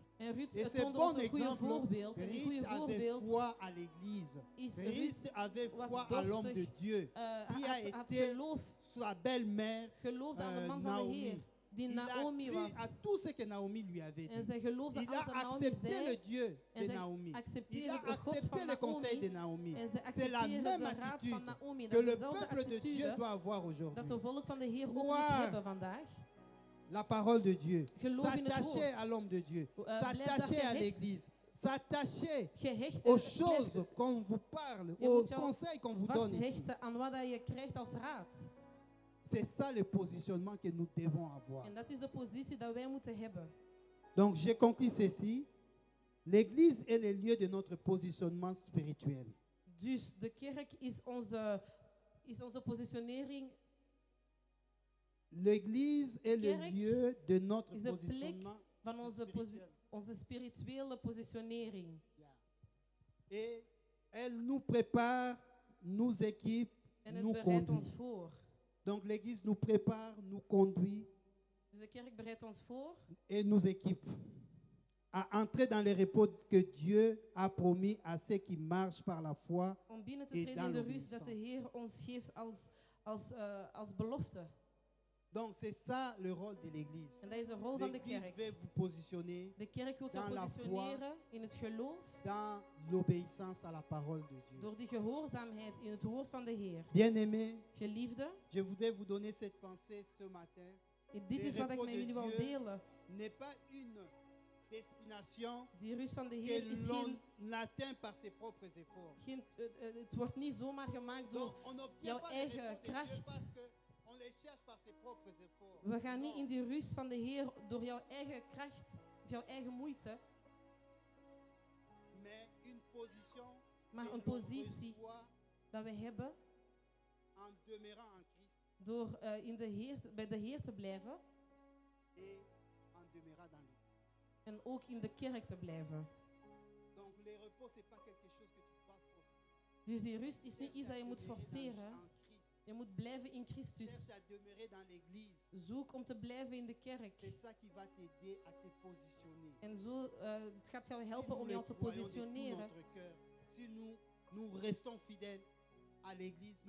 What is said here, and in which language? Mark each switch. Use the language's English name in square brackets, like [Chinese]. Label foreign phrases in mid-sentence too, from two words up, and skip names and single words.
[Dutch] En Ruth [French] Et ce [Dutch] toonde ons [French] bon [Dutch] een goede [French] exemple, [Dutch] voorbeeld. En die [French] Ruth [Dutch] goede [French] avait [Dutch] voorbeeld [French] foi à l'église. [Dutch] is Ruth [French] Ruth avait [Dutch] was [French] foi à l'homme de [Dutch] dorstig, [French] Dieu, qui a [Dutch] had [French] été [Dutch] geloof, [French] sa belle-mère [Dutch] geloofde aan de man van de Heer, [French] Naomi. [Dutch] die [French] Il a [Dutch] Naomi [French] cru [Dutch] was. [French] à tout ce que Naomi lui avait [Dutch] En [French] dit. [Dutch] zij geloofde [French] Il [Dutch] als [French] a [Dutch] Naomi [French] accepté le [Dutch] zei. [French] Dieu [Dutch] En [French] de [Dutch] zij [French] Naomi. Il [Dutch] accepteerde [French] a [Dutch] de God [French] accepté [Dutch] van [French] le conseil de [Dutch] Naomi. [French] Naomi. [Dutch] En zij [French] C'est la [Dutch] accepteerde [French] même [Dutch] de raad [French] attitude [Dutch] van Naomi. [French] que [Dutch] Dat [French] le [Dutch] is dezelfde [French] peuple de Dieu [Dutch] attitude [French] doit avoir [Dutch] dat [French] aujourd'hui. [Dutch] de volk van de Heer ook moet [French] Croire [Dutch] hebben vandaag. [French] La parole de Dieu. [Dutch] Geloof in het [French] S'attacher [Dutch] woord. [French] à l'homme de Dieu. [Dutch] Blijf daar [French] S'attacher à [Dutch] gehecht. [French] l'église. S'attacher [Dutch] Gehecht [French] aux [Dutch] blijf [French] choses qu'on vous parle, [Dutch] Je [French] aux [Dutch] moet jou [French] conseils qu'on vous donne ici. [Dutch] vasthechten aan wat dat je krijgt als raad. [French] C'est ça le positionnement que nous devons avoir. [Dutch] En dat is de positie dat wij moeten hebben. [French] Donc, j'ai conclu ceci. L'église est le lieu de notre positionnement spirituel. [Dutch] Dus de kerk is onze positionering, [French] L'église est le [Dutch] Kerk [French] lieu de notre [Dutch] is de plek [French] positionnement [Dutch] van [French] spirituel. [Dutch] onze spirituele positionering. [French] Et elle nous prépare, nous équipe, [Dutch] En het [French] nous [Dutch] bereidt ons [French] conduit. [Dutch] voor. [French] Donc, l'église nous prépare, nous conduit [Dutch] Dus de kerk bereidt ons voor [French] et nous équipe à entrer dans les repos que Dieu a promis à ceux qui marchent par la foi. [Dutch] om binnen te [French] Et [Dutch] treden [French] dans [Dutch] in de rust dat de [French] l'obéissance. [Dutch] Heer ons geeft als belofte. [French] Donc c'est ça le rôle de l'église. [Dutch] En dat is de rol van de [French] L'église [Dutch] kerk. [French] veut vous positionner [Dutch] De kerk wil zich [French] dans la [Dutch] positioneren in het geloof [French] dans l'obéissance à la parole de Dieu. [Dutch] door die gehoorzaamheid in het woord van de Heer. [French] Bien-aimés, [Dutch] Geliefde, [French] je voudrais vous donner cette pensée ce matin. [Dutch] en dit is wat ik met jullie wil delen. [French] N'est pas une destination [Dutch] Die rust van de [French] que [Dutch] Heer is [French] l'on atteint par ses propres efforts. [Dutch] het wordt niet zomaar gemaakt door. [French] Donc on n'obtient [Dutch] jouw [French] pas les [Dutch] eigen [French] repos de Dieu [Dutch] kracht. [French] parce qu'on les cherche par ses propres efforts. [Dutch] We gaan niet [French] Non. [Dutch] in die rust van de Heer door jouw eigen kracht of jouw eigen moeite, [French] Mais une position [Dutch] maar [French] que [Dutch] een [French] l'on [Dutch] positie [French] reçoit [Dutch] dat we hebben [French] en demeurant en Christ [Dutch] door bij de Heer te blijven [French] et en demeurant dans l'Église. [Dutch] en ook in de kerk te blijven. [French] Donc les repos, c'est pas quelque chose que tu dois forcer. [Dutch] Dus die rust is niet [French] Cherche [Dutch] iets dat [French] à [Dutch] je moet [French] demeurer [Dutch] forceren. [French] en Christ. [Dutch] Je moet blijven in Christus. [French] Cherche à demeurer dans l'Église. [Dutch] Zoek om te blijven in de kerk. [French] C'est ça qui va t'aider à te positionner. [Dutch] En zo, het gaat jou [French] Si [Dutch] helpen [French] nous [Dutch] om [French] le [Dutch] jou te [French] croyons de tout [Dutch] positioneren. [French] notre cœur, si nous restons fidèles à l'Église, nous